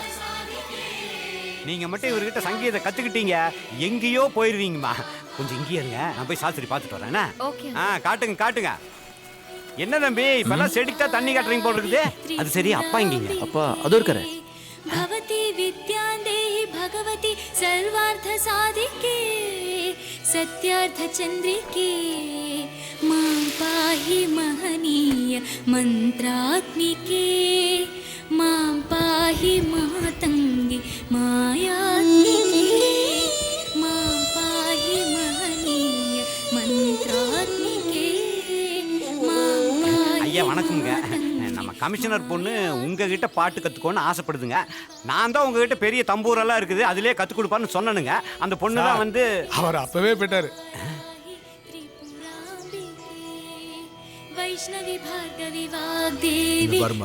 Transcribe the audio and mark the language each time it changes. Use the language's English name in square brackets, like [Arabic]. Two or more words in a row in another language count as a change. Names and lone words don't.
[Tamil] நீங்க மட்டும் இவர்கிட்ட சங்கீதத்தை கத்துக்கிட்டீங்க, எங்கேயோ போயிருவீங்கம்மா. கொஞ்சம் இங்கேயே இருங்க, நான் போய் சாஸ்திரி பார்த்துட்டு வரேன். காட்டுங்க காட்டுங்க. என்ன தம்பி இப்பெல்லாம் செடிக்கு தான் தண்ணி காட்டுறீங்க போல இருக்குது. அது சரி, அப்பா இங்கீங்க? அப்பா அதோ இருக்காரு. [Sanskrit] भवती विद्यान्देहि भगवती सर्वार्थ साधिके सत्यार्थ चंद्रिके मां पाहि महनीय मंत्रात्मिके मां पाहि मातंगी मायात्मिके मां पाहि महनीय मंत्रात्मिके मां पाहि. [Tamil] ஐயா வணக்கம்ங்க. நம்ம கமிஷனர் பொண்ணு உங்ககிட்ட பாட்டு கற்றுக்கோன்னு ஆசைப்படுதுங்க. நான் தான் உங்ககிட்ட பெரிய தம்பூரெல்லாம் இருக்குது, அதிலே கற்றுக் கொடுப்பான்னு சொன்னனுங்க. அந்த பொண்ணு தான் வந்து அவர் அப்பவே போயிட்டாரு. வைஷ்ணவி பார்கவி வாக்தேவி.